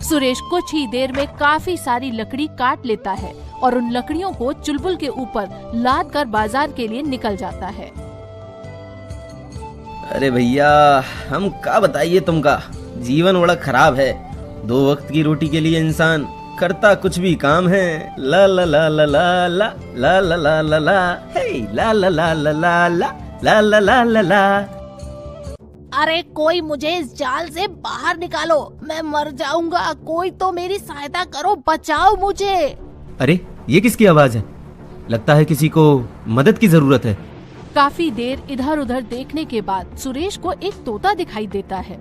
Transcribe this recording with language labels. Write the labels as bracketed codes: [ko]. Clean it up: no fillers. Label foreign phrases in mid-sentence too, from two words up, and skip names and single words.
[hi] सुरेश कुछ ही देर में काफी सारी लकड़ी काट लेता है और उन लकड़ियों को चुलबुल के ऊपर लाद कर बाजार के लिए निकल जाता है। अरे भैया, हम क्या बताइए तुमका, जीवन बड़ा खराब है। 2 वक्त की रोटी के लिए इंसान करता कुछ भी काम है। ला ला ला ला ला ला ला ला ला ला ला हे ला ला ला ला ला ला ला ला ला ला ला। अरे कोई मुझे इस जाल से बाहर निकालो, मैं मर जाऊंगा। कोई तो मेरी सहायता करो, बचाओ मुझे। अरे ये किसकी आवाज है? लगता है किसी को मदद की जरूरत है। काफी देर इधर उधर देखने के बाद सुरेश को एक तोता दिखाई देता है।